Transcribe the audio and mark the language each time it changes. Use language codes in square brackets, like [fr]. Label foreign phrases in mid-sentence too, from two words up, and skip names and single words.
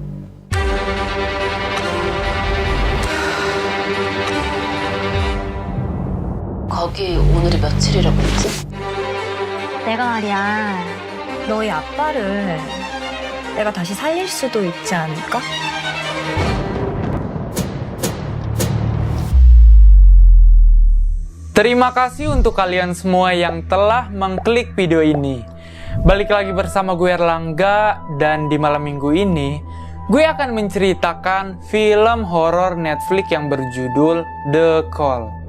[ko] 거기 오늘이 며칠이라고 했지? 내가 말이야. 너희 아빠를 내가 다시 살릴 수도 있지 않을까? [id] Terima kasih untuk kalian semua yang telah mengklik video ini. Balik lagi bersama gue Erlangga, dan di malam minggu ini gue akan menceritakan film horor Netflix yang berjudul The Call.